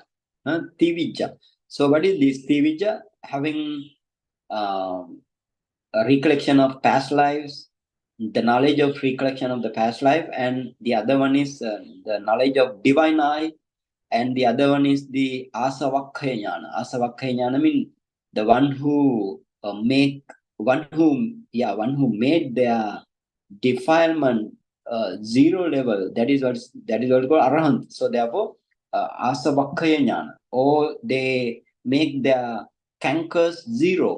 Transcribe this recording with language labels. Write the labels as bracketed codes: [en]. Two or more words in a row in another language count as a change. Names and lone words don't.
[en] Tevijja. So what is this Tevijja? Having a recollection of past lives, the knowledge of recollection of the past life, and the other one is the knowledge of divine eye, and the other one is the [pi] asavakkaya jnana. Asavakkaya jnana [en] means the one who made their defilement zero level. That is what is called arahant. So therefore, [pi] asavakkaya jnana, [en] or they make their cankers zero.